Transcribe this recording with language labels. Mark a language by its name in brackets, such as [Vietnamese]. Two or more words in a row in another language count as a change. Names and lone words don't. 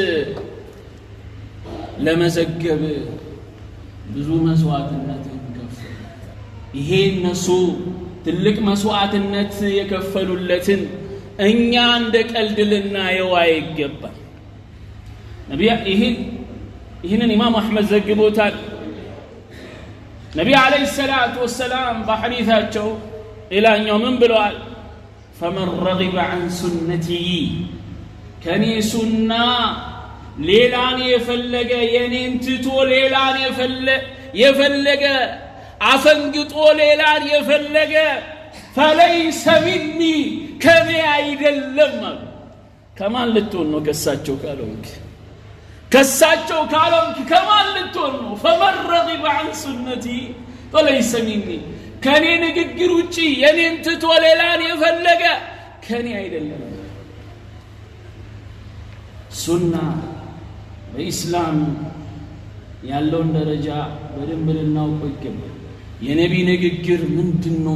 [Amharic] ለመዘገብ ብዙ መስዋዕትነት ከፈሉ ይሄ እነሱ ትልቅ መስዋዕትነት የከፈሉለትን እኛ እንደ ቀልድ ልናየው አይገባም ነብዩ ይህንን ኢማም አህመድ ዘግቦታል ነብዩ አለይሂ [Arabic] الصلاة والسلام [Amharic] በሐዲሳቸው ኢላኛው ምን ብለዋል [Arabic] فمن رغب عن سنتي [Amharic] ከኔ ሱና ሌላን የፈለገ የኔን ትቶ ሌላን የፈለገ አፈንግጦ ሌላን የፈለገ [Arabic] فليس مني [Amharic] ከኔ አይደለም ከማን ልትሆን ነው ከሳቸው ካልሆንክ ከማን ልትሆን ነው [Arabic] فمن رغب عن سنتي فليس مني [Amharic] ከኔ ንግግር ውጪ የኔን ትቶ ሌላን የፈለገ ከኔ አይደለም ሱና በእስላም ያለውን ደረጃ በደንብ ልናውቀው ይገባል የነቢ ንግግር ምንድነው